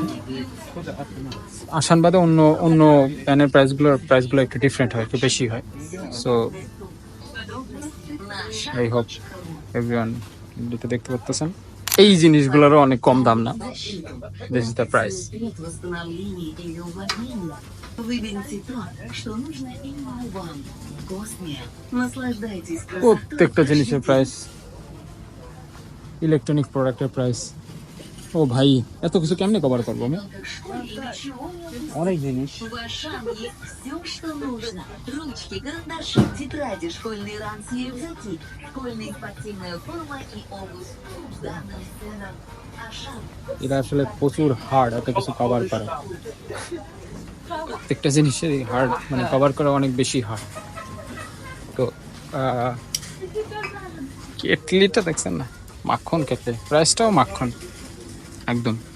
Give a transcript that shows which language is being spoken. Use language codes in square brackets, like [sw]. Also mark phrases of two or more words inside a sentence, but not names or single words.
[bn] আসান বাদে অন্য অন্য প্যানের প্রাইসগুলো একটু ডিফারেন্ট হয়, একটু বেশি হয়। [en] So I hope everyone [bn] যেটা দেখতে পাচ্ছেন, এই জিনিসগুলোরও অনেক কম দাম না। [en] This is the price. [ru] Нет восстановления или увольнения. Выберите то, что нужно именно вам. Космия. Наслаждайтесь красотой. [bn] প্রত্যেকটা জিনিসের প্রাইস, ইলেকট্রনিক প্রোডাক্টের প্রাইস। ও ভাই, এত কিছু কেমনে কভার করবো আমি? [ru] Что и для чего не [bn] অনেক জিনিস, [ru] В Ашан есть все, что нужно. Ручки, карандаши, тетради, школьные ранцы и рюкзаки, школьная спортивная форма и обувь. Данным ценам Ашан. [bn] এটা আসলে প্রচুর হার্ড এত কিছু কভার করা। প্রত্যেকটা জিনিসেরই হার্ড, মানে কভার করা অনেক বেশি হার্ড। তো কেটলিটা দেখছেন না, মাখন কেটলি, প্রাইসটাও মাখন একদম।